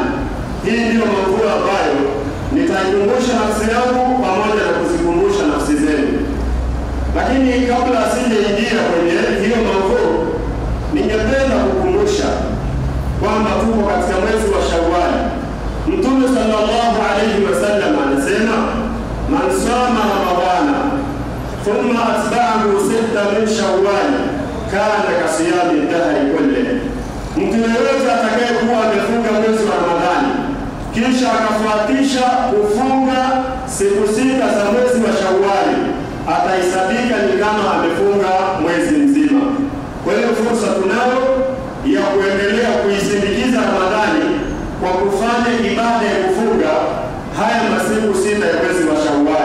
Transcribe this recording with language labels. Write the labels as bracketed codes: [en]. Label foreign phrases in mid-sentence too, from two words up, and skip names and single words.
[sw] Hii ndio mambo ambayo nitaikumbusha nafsi yangu pamoja na kuzikumbusha nafsi zenu. Lakini kabla sijaingia kwenye hiyo mambo, ningependa kukumbusha kwamba tuko katika mwezi wa Shawwal. Mtume [ar] صلى الله عليه وسلم [sw] anasema: [ar] من صام رمضان ثم أتبعه ستا من شوال كان كصيام الدهر كله. [sw] Mtu yeyote atakayekuwa amefunga mwezi wa Ramadhani kisha akafuatisha kufunga siku 6 za mwezi wa Shawwal, ataisabika ni kama amefunga mwezi mzima. Kwa hiyo fursa tunayo ya kuendelea kuisindikiza Ramadhani kwa kufanya ibada ya kufunga haya masiku 6 ya mwezi wa Shawwal.